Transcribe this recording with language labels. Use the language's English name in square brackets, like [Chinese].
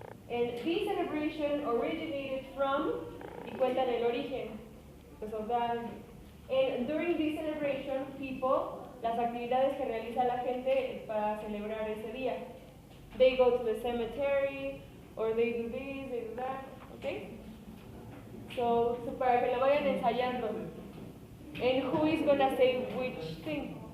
[English] And this celebration originated from, [Spanish] y cuentan el origen, [English] because of that. And during this celebration, people, [Spanish] las actividades que realiza la gente para celebrar ese día. [English] They go to the cemetery, or they do this, they do that, okay? [Spanish] So para que lo vayan ensayando. [English] And who is gonna say which thing?